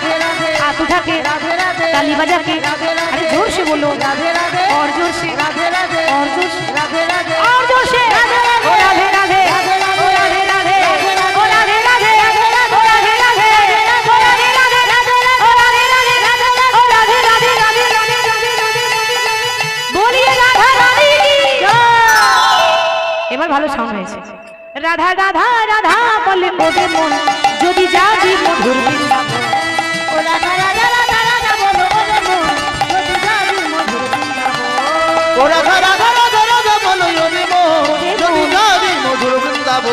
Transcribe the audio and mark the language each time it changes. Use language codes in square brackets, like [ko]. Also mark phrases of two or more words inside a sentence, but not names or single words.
[hi] ताली बजा के अरे जोर से बोलो और जोर से और जोर से और जोर से ओ राधे राधे ओ राधे राधे ओ राधे राधे ओ राधे राधे ओ राधे राधे ओ राधे राधे ओ राधे राधे राधे बोलिए राधा रानी की जय। [bn] এবার ভালো সাউন্ড হয়েছে। রাধা রাধা রাধা বলে ওরে মন যদি যাবি মধুর বৃন্দাবন। ও রাধা রাধা রাধা রাধা বলো ওরে মন যদি যাবি মধুর বৃন্দাবন। ও রাধা রাধা রাধা রাধা বলো ওরে মন যদি যাবি মধুর বৃন্দাবন।